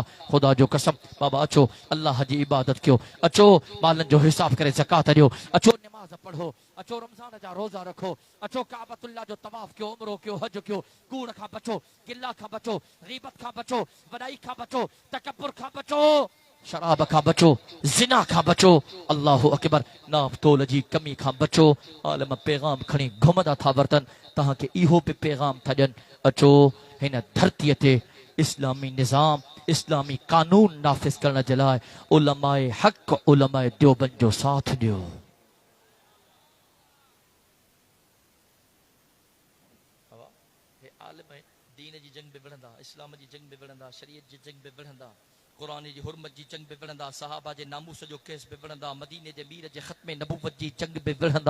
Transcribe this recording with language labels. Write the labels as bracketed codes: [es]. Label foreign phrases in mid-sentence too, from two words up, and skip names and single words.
[sd] ख़ुदा जो कसम, बाबा अचो अल्लाह जी इबादत कयो, अचो मालनि जो हिसाब करे ज़कात ॾियो, अचो नमाज़ पढ़ो, अचो रमज़ान जा रोज़ा रखो, अचो काबतुल्लाह जो तवाफ़ कयो, उमरो कयो, हज कयो, कूड़ खां बचो, गिला खां बचो, ग़ीबत खां बचो, वॾाई खां बचो, तकब्बुर खां बचो, शराब खां बचो, ज़िना खां बचो, [ar] الله أكبر, [sd] नाप तोल जी कमी खां बचो। आलम पैगाम खणी घुमंदा था वरतन, तव्हांखे इहो बि पैगाम था ॾियनि, अचो हिन धरतीअ ते इस्लामी निज़ाम, इस्लामी कानून नाफ़िज करण जे लाइ उलमाए हक़, उलमाए देवबंद जो साथ ॾियो। आलिम दीन जी जंग में विढ़ंदा, इस्लाम जी जंग में विढ़ंदा, शरीयत जी जंग में विढ़ंदा, क़ुरान जी हुरमत जी जंग में विढ़ंदा, सहाबा जे नामूस जो केस में विढ़ंदा, मदीने जे मीर जे ख़त्मे नबूवत जी जंग में विढ़ंदा।